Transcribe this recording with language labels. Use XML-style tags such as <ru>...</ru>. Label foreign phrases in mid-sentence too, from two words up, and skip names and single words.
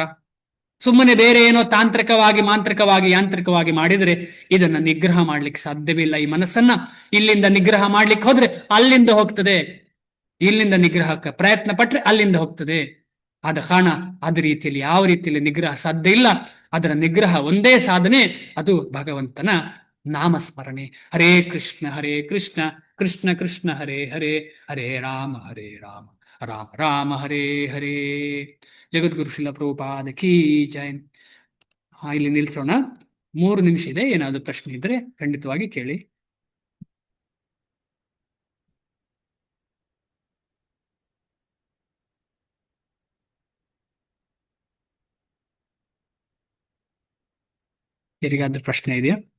<kn>ಸುಮ್ಮನೆ ಬೇರೆ ಏನೋ ತಾಂತ್ರಿಕವಾಗಿ, ಮಾಂತ್ರಿಕವಾಗಿ, ಯಾಂತ್ರಿಕವಾಗಿ ಮಾಡಿದ್ರೆ ಇದನ್ನ ನಿಗ್ರಹ ಮಾಡ್ಲಿಕ್ಕೆ ಸಾಧ್ಯವಿಲ್ಲ. ಈ ಮನಸ್ಸನ್ನ ಇಲ್ಲಿಂದ ನಿಗ್ರಹ ಮಾಡ್ಲಿಕ್ಕೆ ಹೋದ್ರೆ ಅಲ್ಲಿಂದ ಹೋಗ್ತದೆ, ಇಲ್ಲಿಂದ ನಿಗ್ರಹಕ್ಕೆ ಪ್ರಯತ್ನ ಪಟ್ರೆ ಅಲ್ಲಿಂದ ಹೋಗ್ತದೆ. ಆದ ಕಾರಣ ಅದ ರೀತಿಯಲ್ಲಿ ಯಾವ ರೀತಿಯಲ್ಲಿ ನಿಗ್ರಹ ಸಾಧ್ಯ ಇಲ್ಲ. ಅದರ ನಿಗ್ರಹ ಒಂದೇ ಸಾಧನೆ, ಅದು ಭಗವಂತನ ನಾಮಸ್ಮರಣೆ.</kn> <sa>ಹರೇ ಕೃಷ್ಣ ಕೃಷ್ಣ ಕೃಷ್ಣ ಹರೇ ಹರೇ, ಹರೇ ರಾಮ ರಾಮ ರಾಮ ಹರೇ ಹರೇ.</sa> <kn>ಜಗದ್ಗುರು ಶ್ರೀಲ ಪ್ರಭುಪಾದ ಕೀ ಜೈ. ಇಲ್ಲಿ ನಿಲ್ಸೋಣ. 3 ನಿಮಿಷ ಇದೆ. ಏನಾದ್ರು ಪ್ರಶ್ನೆ ಇದ್ರೆ ಖಂಡಿತವಾಗಿ ಕೇಳಿ. ಯಾರಿಗಾದ್ರೂ ಪ್ರಶ್ನೆ ಇದೆಯಾ?</kn>